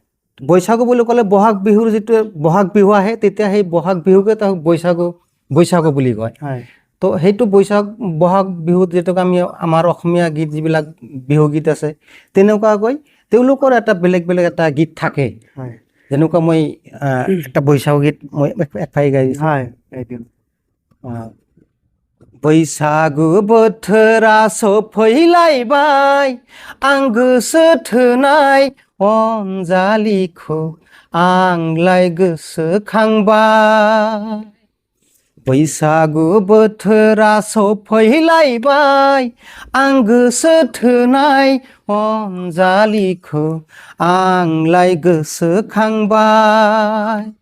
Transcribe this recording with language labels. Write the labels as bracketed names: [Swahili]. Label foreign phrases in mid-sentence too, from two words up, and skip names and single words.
[Assamese] বৈশাগু বুলি ক'লে বহাগ বিহুৰ যিটো বহাগ বিহু আহে, তেতিয়া সেই বহাগ বিহুকে তাক বৈশাগু বুলি কয়। হয় তো সেইটো বহাগ বিহুত যিটোক আমি আমাৰ অসমীয়া গীত যিবিলাক বিহুগীত আছে, তেনেকুৱাকৈ তেওঁলোকৰ এটা বেলেগ বেলেগ এটা গীত থাকে। হয় যেনেকুৱা মই এটা বৈশাগু গীত মই এফাই গাইছোঁ। হয়, এইটো [Bodo] बैसागु बोथोरा सफैलायबाय, आं गोसो थोनाय अनजालिखौ आंलाय गोसोखांबाय। बैसागु बोथोरा सफैलायबाय, आं गोसो थोनाय अनजालिखौ आंलाय गोसोखांबाय।